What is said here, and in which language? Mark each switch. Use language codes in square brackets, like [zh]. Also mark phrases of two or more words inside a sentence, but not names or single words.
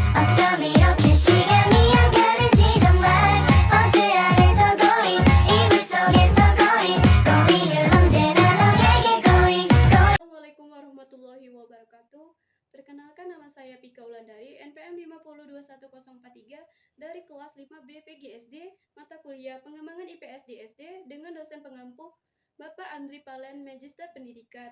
[ko] 어쩜 이렇게 시간이 안 가는지 정말 버스 안에서 고인 이불 속에서 고인은 언제나 너에게 고인. [ar] السلام عليكم ورحمة الله وبركاته. [id] Perkenalkan, nama saya Pika Ulandari, NPM 5021043 dari kelas 5B PGSD, mata kuliah Pengembangan IPS di SD dengan dosen pengampu Bapak Andri Palen, Magister Pendidikan.